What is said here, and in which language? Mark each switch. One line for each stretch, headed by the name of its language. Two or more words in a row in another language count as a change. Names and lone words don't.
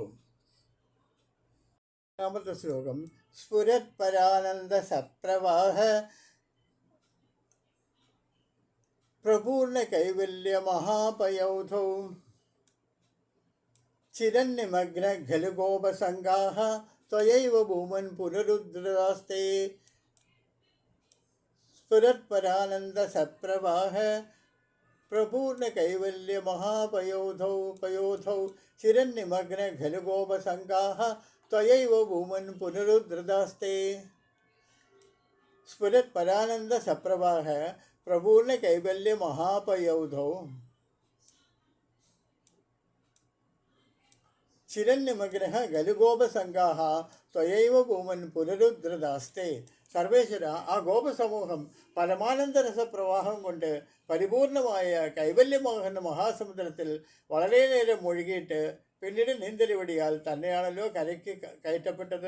Malayalam: രണ്ടാമത്തെ ശ്ലോകം.
Sanskrit: സ്ഫുരത് പരാനന്ദ സപ്രവാഹ പ്രപൂർണ കൈവല്യ മഹാപയൗധൗ ചിരന്നിമഗ്ന ഖലു ഗോപസംഗാഃ त्वयैव भूमन् पुनरुद्धृतास्ते स्फुरत्परानन्दसप्रवाह प्रपूर्णकैवल्यमहापयोधौ चिरन्निमग्नघलगोपसङ्गाः त्वयैव भूमन् पुनरुद्धृतास्ते स्फुरत्परानन्दसप्रवाह प्रपूर्णकैवल्यमहापयोधौ ചിരന്യമഗ്രഹ ഗലുഗോപസംഘാഹ ത്വയൈവ ഭൂമൻ പുനരുദ്ധൃതാസ്തേ.
Malayalam: സർവേശ്വര, ആ ഗോപസമൂഹം പരമാനന്ദരസ പ്രവാഹം കൊണ്ട് പരിപൂർണമായ കൈവല്യമാകുന്ന മഹാസമുദ്രത്തിൽ വളരെ നേരം മുഴുകിയിട്ട് പിന്നീട് നീന്തലിവടിയാൽ തന്നെയാണല്ലോ കരയ്ക്ക് കയറ്റപ്പെട്ടത്.